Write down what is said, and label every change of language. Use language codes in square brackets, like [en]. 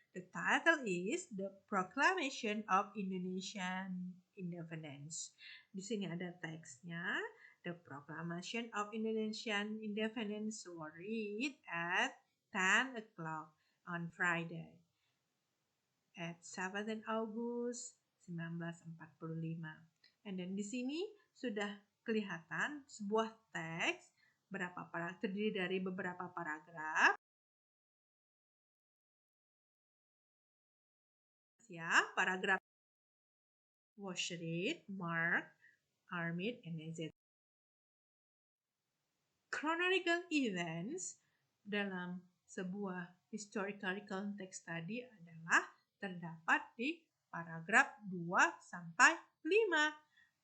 [en] The title is The Proclamation of Indonesian Independence. [id] Di sini ada teksnya. [en] The Proclamation of Indonesian Independence was read at 10 o'clock on Friday at 7 August 1945. And then [id] di sini sudah kelihatan sebuah teks terdiri dari beberapa paragraf. [en] Ya, paragraf was read, marked, armed, and etc. Chronological events [id] dalam sebuah [en] historical context [id] tadi adalah terdapat di paragraf 2 sampai 5.